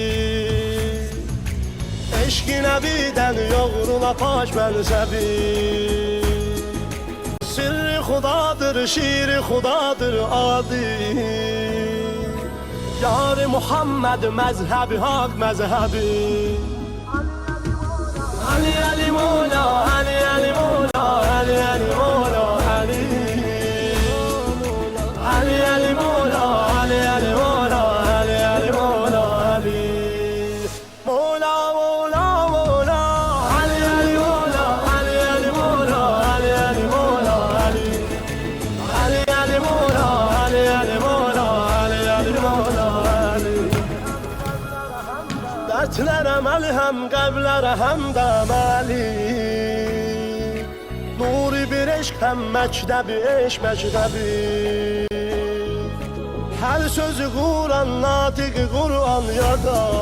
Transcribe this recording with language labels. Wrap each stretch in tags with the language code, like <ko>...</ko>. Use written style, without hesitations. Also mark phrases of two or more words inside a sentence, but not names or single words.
<az>Eşq-i Nəbidən yoğrula pak mənsəbi. Sirri xudadır, şiri xudadır adi. Yar-ı Muhammed məzhəbi haq məzhəbi. Ali Ali Mola, Ali Ali Mola, Ali Ali Mola, Ali Ali Ali Mola, Ali Ali Mola, Ali Ali Mola, Ali Mola Mola Mola, Ali Ali Mola, Ali Ali Mola, Ali Ali Mola, Ali Ali Ali Mola, Ali Ali Mola, Ali Ali Mola, Ali.</az> <tr>Dertlere melhem, kalplere hemdem Ali. Nuri bir eşk hem mektebi, eşk mektebi. Her sözü Kur'an, natik Kur'an yada.</tr>